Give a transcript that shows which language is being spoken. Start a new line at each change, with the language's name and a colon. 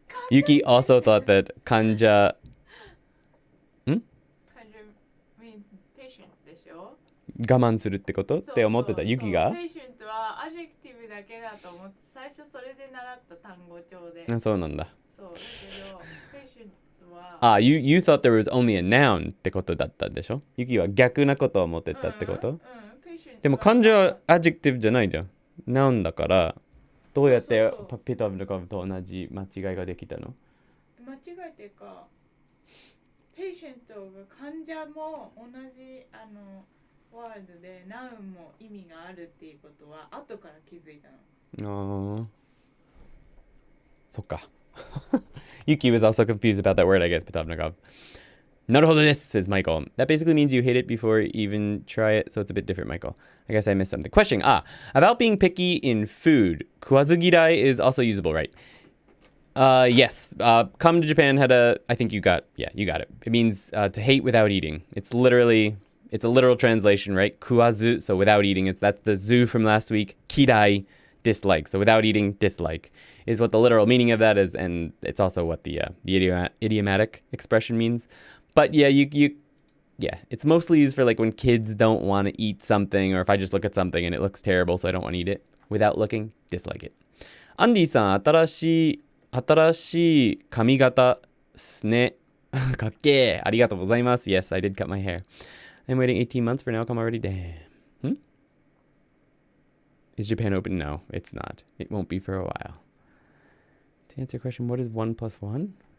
English: Yuki also thought that kanja. Kanja means patient
Japanese: でしょ？我慢するってことって思ってた。 Yuki が？ patient はアジェクティブだけだと思って最初それで習った単語帳で。あ、そうなんだ。そうだけど patient は。あ、
English: you thought there was only a noun
Japanese: ってことだったでしょ？Yuki は逆なことを思ってたってこと？でも漢字は adjective じゃないじゃん。noun だから、どうやってピタブルカブと同じ間違いができたの？間違いっていうか、patient が患者も同じワードで noun も意味があるっていうことは後から気づいたの。ああ。そっか。
English: Yuki was also confused about that word, I guess, Pitavnikov. Naruhodo desu, says Michael. That basically means you hate it before you even try it, so it's a bit different, Michael. I guess I missed something. Question. About being picky in food. Kuwazugirai is also usable, right? Yes. Come to Japan I think you got it. It means to hate without eating. It's a literal translation, right? Kuwazu, so without eating. That's the zu from last week. Kirai, dislike. So without eating, dislike is what the literal meaning of that is, and it's also what the idiomatic expression means. But yeah, it's mostly used for like when kids don't want to eat something, or if I just look at something and it looks terrible, so I don't want to eat it. Without looking, dislike it.
Japanese: Andy さん、新しい髪型っすね。かっけー。ありがとうございます。
English: Yes, I did cut my hair. I'm waiting 18 months for an outcome already. Damn. Is Japan open? No, it's not. It won't be for a while. To answer your question, what is 1 plus 1?